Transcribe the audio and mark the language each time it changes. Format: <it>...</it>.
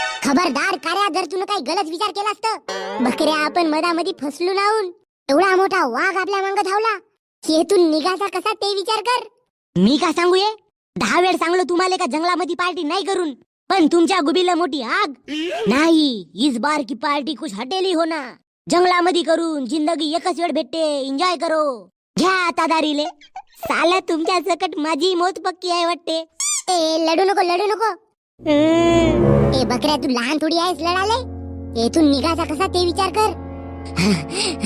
<mr>खबरदार कार्या, जर तू काही गलत विचार केला असत. बकऱ्या, आपण मधामध्ये फसलो नाहून. एवढा मोठा वाघ आपल्या मांग धावला. येथून निघाचा कसा ते विचार कर. मी का सांगू ये? 10 वेळ सांगलो तुम्हाला का जंगलामध्ये पार्टी नाही करून. पण तुमच्या गुबीला मोठी आग.</mr> <hi>नाही, इस बार की पार्टी कुछ हटेली हो ना.</hi> <mr>जंगलामध्ये करून जिंदगी एकच वेळ भेटते.</mr> <hi>एन्जॉय करो.</hi> <mr>घ्या आता दारीले. साला तुमच्या सकट माझी मौत पक्की आहे वाटते. लढू नको. ए बकऱ्या, तू लहान थोडी आहेस लढाले. येथून निघाचा कसा ते विचार कर.</mr>